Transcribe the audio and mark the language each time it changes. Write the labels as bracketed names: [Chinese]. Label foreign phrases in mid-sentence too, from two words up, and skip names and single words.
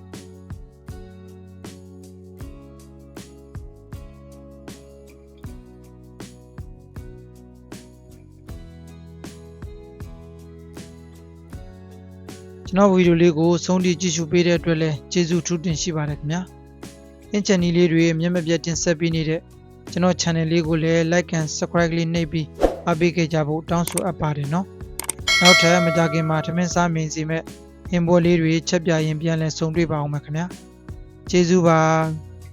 [Burmese] ကျွန်တော်ဗီဒီယိုလေးကိုဆုံးထိကြည့်ရှုပေးတဲ့အတွက် လည်းကျေးဇူးထူးတင်ရှိပါတယ်ခင်ဗျာအင်ချန်နီလေးတွေမျက်မပြတ်တင်ဆက်ပေးနေတဲ့ကျွန်တော် channel လေးကိုလည်း [English] like and subscribe [Burmese] လေးနှိပ်ပြီးအားပေးခဲ့ကြဖို့တောင်းဆိုအပ်ပါတယ်နော်နောက်ထပ်မကြခင်မှာထမင်းစားမင်းစီမဲ့အင်ဘောလေးတွေချက်ပြရင်ပြန်လဲဆုံတွေ့ပါအောင်မယ်ခင်ဗျာကျေးဇူးပါ